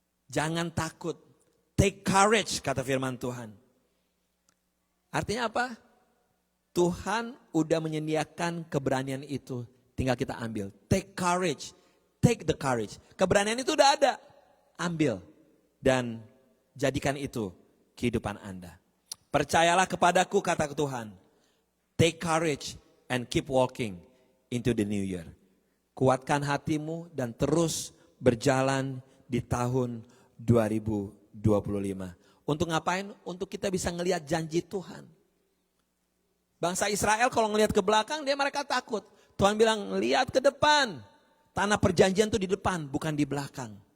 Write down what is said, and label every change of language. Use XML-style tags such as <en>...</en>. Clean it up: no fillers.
<id>Jangan takut.</id> <en>Take courage,</en> <id>kata firman Tuhan. Artinya apa? Tuhan udah menyediakan keberanian itu. Tinggal kita ambil.</id> <en>Take courage. Take the courage.</en> <id>Keberanian itu udah ada. Ambil. Dan jadikan itu kehidupan Anda. Percayalah kepadaku, kata Tuhan.</id> <en>Take courage and keep walking into the new year.</en> <id>Kuatkan hatimu dan terus berjalan di tahun 2025. Untuk ngapain? Untuk kita bisa ngelihat janji Tuhan. Bangsa Israel kalau ngelihat ke belakang mereka takut. Tuhan bilang, lihat ke depan. Tanah perjanjian itu di depan, bukan di belakang.</id>